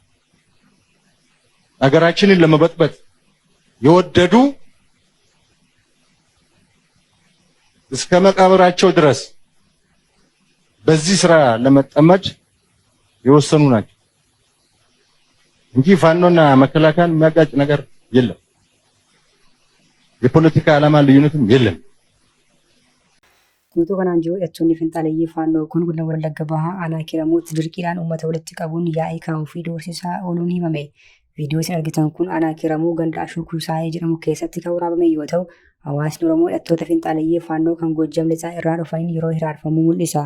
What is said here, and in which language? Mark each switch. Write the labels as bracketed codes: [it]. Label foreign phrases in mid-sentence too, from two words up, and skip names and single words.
[am] ሀገራችንን ለመበጥበጥ የወደዱ እስከ መቃብራቸው ድረስ በዚህ ስራ ለመጠመድ የወሰኑ ናቸው እንጂ ፋኖና መከላከያን የሚያጋጭ ነገር የለም። የፖለቲካ ዓላማ ልዩነትም የለም። [om] Kunuutu kanaan jiru hidhattoonni finxaaleeyyii faannoo kun godina Wallagga Bahaa aanaa kiramuutti dirqiidhaan uummata walitti qabuun yaa'ii kaa'uu fi doorsisaa ooluun himame. Viidiyoo isin argitan kun aanaa kiramuu ganda Ashuu Kuusaayee jedhamu keessatti kan waraabame yoo ta'u, hawaasni Oromoo hidhattoota finxaaleeyyii faannoo kan Goojjam lixaa irraa dhufaniin yeroo hiraarfamuu mul'isa.